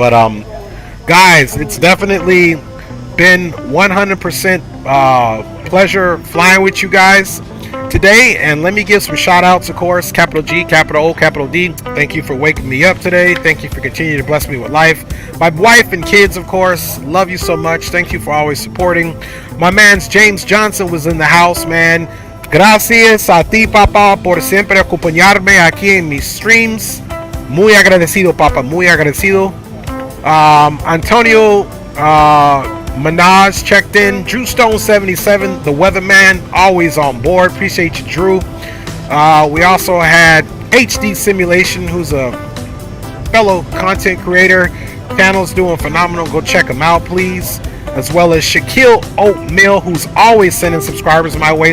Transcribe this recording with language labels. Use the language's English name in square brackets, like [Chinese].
[English] But guys, it's definitely been 100% pleasure flying with you guys today, and let me give some shout outs, of course. Capital G, capital O, capital D, thank you for waking me up today. Thank you for continuing to bless me with life. My wife and kids, of course, love you so much. Thank you for always supporting. My man's James Johnson was in the house, man. [Spanish] Gracias a ti, papá, por siempre acompañarme aquí en mis streams. Muy agradecido, papá, muy agradecido. [English] Antonio Minaj checked in. Drew Stone 77, the weatherman, always on board. Appreciate you, Drew. We also had HD Simulation, who's a fellow content creator. Channel's doing phenomenal. Go check him out, please. As well as Shaquille Oatmeal, who's always sending subscribers my way.